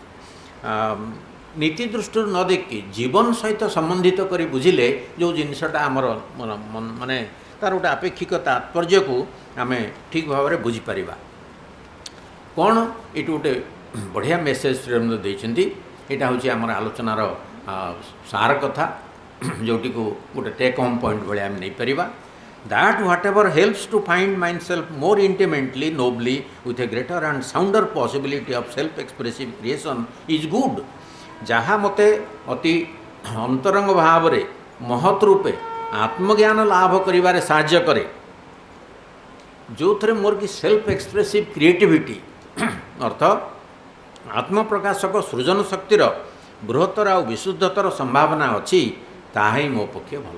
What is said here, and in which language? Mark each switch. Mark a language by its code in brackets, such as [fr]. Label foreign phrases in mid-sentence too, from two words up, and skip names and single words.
[or] ନୀତି ଦୃଷ୍ଟିରୁ ନ ଦେଖି ଜୀବନ ସହିତ ସମ୍ବନ୍ଧିତ କରି ବୁଝିଲେ ଯେଉଁ ଜିନିଷଟା ଆମର ମାନେ ତା'ର ଗୋଟେ ଆପେକ୍ଷିକ ତାତ୍ପର୍ଯ୍ୟକୁ ଆମେ ଠିକ୍ ଭାବରେ ବୁଝିପାରିବା। କ'ଣ ଏଇଠି ଗୋଟେ ବଢ଼ିଆ ମେସେଜ ଶ୍ରୀଅରବିନ୍ଦ ଦେଇଛନ୍ତି। ଏଇଟା ହେଉଛି ଆମର ଆଲୋଚନାର ସାର କଥା, ଯେଉଁଟିକୁ ଗୋଟେ [en] take home point [or] ଭଳିଆ ଆମେ ନେଇପାରିବା। [en] That whatever helps to find myself more intimately, nobly, with a greater and sounder possibility of self-expressive creation is good. [or] ଯାହା ମୋତେ ଅତି ଅନ୍ତରଙ୍ଗ ଭାବରେ ମହତ୍ ରୂପେ ଆତ୍ମଜ୍ଞାନ ଲାଭ କରିବାରେ ସାହାଯ୍ୟ କରେ, ଯେଉଁଥିରେ ମୋର କି [en] self expressive creativity [or] ଅର୍ଥ ଆତ୍ମପ୍ରକାଶକ ସୃଜନ ଶକ୍ତିର ବୃହତ୍ତର ଆଉ ବିଶୁଦ୍ଧତର ସମ୍ଭାବନା ଅଛି, ତାହା ହିଁ ମୋ ପକ୍ଷେ ଭଲ।